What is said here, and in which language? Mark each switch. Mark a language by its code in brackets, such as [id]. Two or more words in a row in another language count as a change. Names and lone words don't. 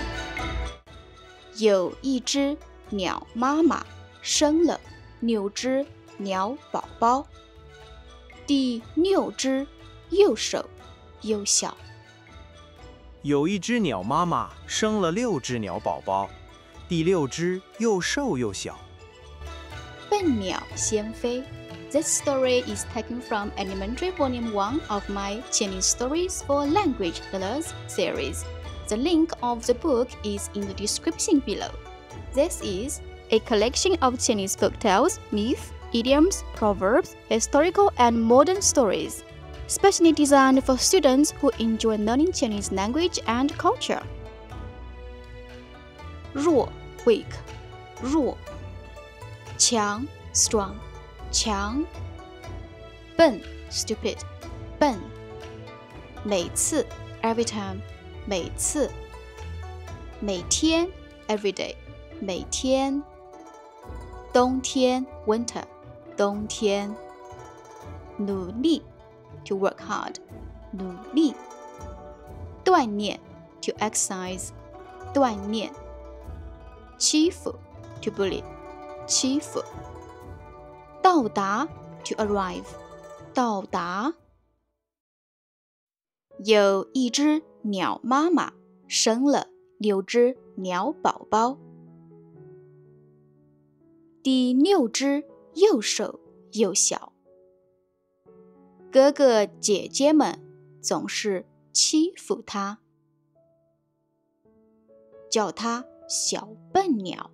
[zh] 有一只鳥媽媽生了6隻鳥寶寶，第6隻又瘦又小。有一只鳥媽媽生了6隻鳥寶寶，第6隻又瘦又小。笨鳥先飛。 [en] This story is taken from Elementary Volume 1 of my Chinese Stories for Language Learners series. The link of the book is in the description below. This is a collection of Chinese folktales, myths, idioms, proverbs, historical and modern stories, specially designed for students who enjoy learning Chinese language and culture. [zh] 弱 weak 弱，強 strong 強，笨 stupid 笨，每次 every time 每次，每天 [en] every day [zh] 每天，冬天 winter 冬天，努力 [en] to work hard [zh] 努力，鍛鍊 [en] to exercise [zh] 鍛鍊，欺負 [en] to bully [zh] 欺負，到達 [en] to arrive [zh] 到達。有一只鳥媽媽生了6隻鳥寶寶，第6隻又瘦又小。哥哥姐姐們總是欺負它，叫它小笨鳥。